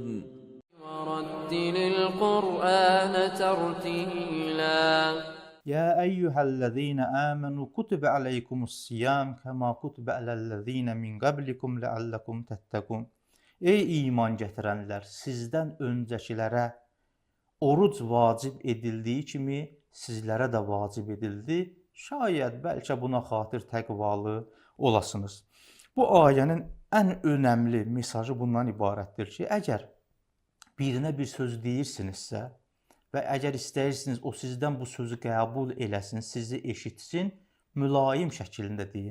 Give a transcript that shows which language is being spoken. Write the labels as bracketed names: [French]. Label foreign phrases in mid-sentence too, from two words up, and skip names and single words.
[Arabic] وَرَتِّلِ الْقُرْآنَ تَرْتِيلًا يا أيها الذين آمنوا كتب عليكم الصيام كما كتب على الذين من قبلكم لعلكم تتقون. [Azerbaijani] Ey iman gətirənlər, sizdən öncəkilərə oruc vacib edildiyi kimi sizlərə də vacib edildi. Şayət bəlkə buna xatir təqvalı olasınız. Bu ayənin ən önəmli mesajı bundan ibarətdir ki, əgər birinə bir söz deyirsinizsə və əgər istəyirsiniz o sizdən bu sözü qəbul eləsin, sizi eşitsin, mülayim şəklində deyin.